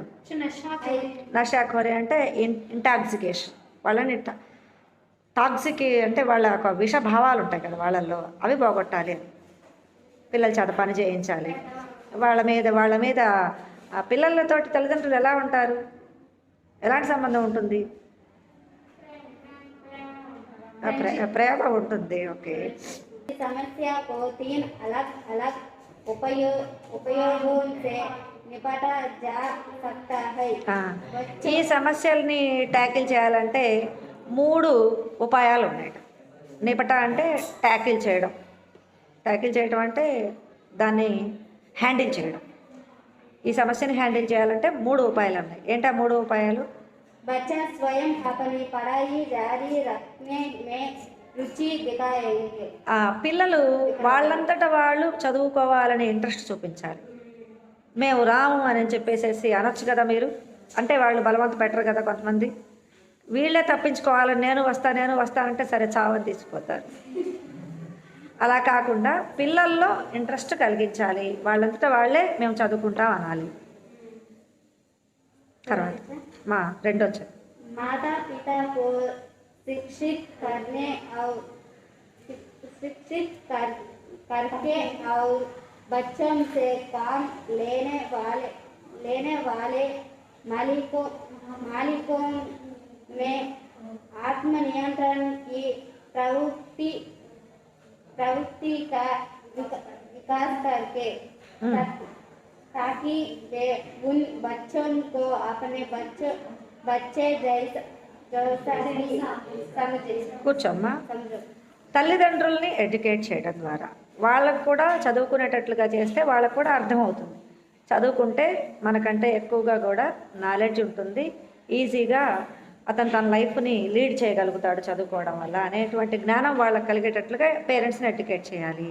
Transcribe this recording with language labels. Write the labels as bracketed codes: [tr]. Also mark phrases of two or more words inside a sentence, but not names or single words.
[te] నషాఖోరీ అంటే ఇంటాక్సికేషన్, వాళ్ళని టాక్సిక్ అంటే వాళ్ళ ఒక విషభావాలు ఉంటాయి కదా వాళ్ళల్లో, అవి పోగొట్టాలి అని పిల్లల చేత పని చేయించాలి. వాళ్ళ మీద పిల్లలతోటి తల్లిదండ్రులు ఎలా ఉంటారు, ఎలాంటి సంబంధం ఉంటుంది? ప్రేమ ఉంటుంది. ఓకే, [hi] समस्या को 3 अलग-अलग उपयोगों से निपटा जा सकता है. [te] ఈ సమస్యల్ని ట్యాకిల్ చేయాలంటే 3 ఉపాయాలు ఉన్నాయి. నిపట అంటే ట్యాకిల్ చేయడం అంటే దాన్ని హ్యాండిల్ చేయడం. ఈ సమస్యని హ్యాండిల్ చేయాలంటే 3 ఉపాయాలు ఉన్నాయి. ఏంటా 3 ఉపాయాలు? [hi] बच्चा स्वयं अपनी पढ़ाई जारी रखने में रुचि दिखाएंगे. [te] పిల్లలు వాళ్ళంతటా వాళ్ళు చదువుకోవాలని ఇంట్రెస్ట్ చూపించాలి. మేము రాము అని చెప్పేసేసి అనొచ్చు కదా మీరు, అంటే వాళ్ళు బలవంత పెట్టరు కదా కొంతమంది. వీళ్ళే తప్పించుకోవాలని నేను వస్తానంటే సరే చావని తీసుకుపోతారు. అలా కాకుండా పిల్లల్లో ఇంట్రెస్ట్ కలిగించాలి, వాళ్ళంతటా వాళ్ళే మేము చదువుకుంటాం అనాలి. తర్వాత రెండోది [hi] माता पिता को शिक्षित करके और बच्चों से काम लेने वाले मालिकों में आत्मनियंत्रण की प्रवृत्ति का विकास करके ताकि वे उन बच्चों को अपने बच्चे जैसा ही [te] కూర్చోమ్మా. [hi] समझो। [te] తల్లిదండ్రుల్ని ఎడ్యుకేట్ చేయడం ద్వారా వాళ్ళకు కూడా చదువుకునేటట్లుగా చేస్తే వాళ్ళకు కూడా అర్థమవుతుంది. చదువుకుంటే మనకంటే ఎక్కువగా కూడా నాలెడ్జ్ ఉంటుంది, ఈజీగా అతను తన లైఫ్ని లీడ్ చేయగలుగుతాడు చదువుకోవడం వల్ల అనేటువంటి జ్ఞానం వాళ్ళకి కలిగేటట్లుగా పేరెంట్స్ని ఎడ్యుకేట్ చేయాలి.